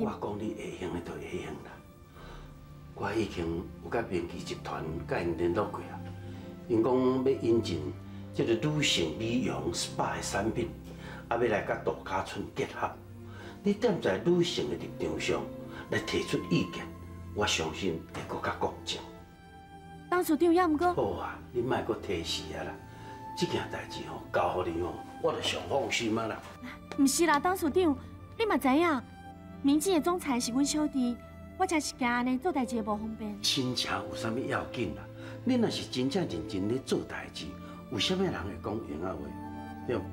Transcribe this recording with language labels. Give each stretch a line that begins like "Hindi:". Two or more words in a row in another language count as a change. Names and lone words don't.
Min Nan Chinese: 我讲你会用的就会用啦。我已经有甲明基集团甲因联络过啊。因讲要引进这个女性美容 SPA 的产品，啊，要来甲度假村结合。你站在女性的立场上来提出意见，我相信会更加公正。董董事长也毋过。好啊，你莫搁提示啊啦，这件代志吼交互你吼，我就上放心啊啦。毋是啦，董事长，你嘛知影，民警的总裁是阮小弟，我才是惊安尼做代志会无方便。亲情有啥物要紧啦？你若是真正认真咧做代志，有啥物人会讲闲话？对无？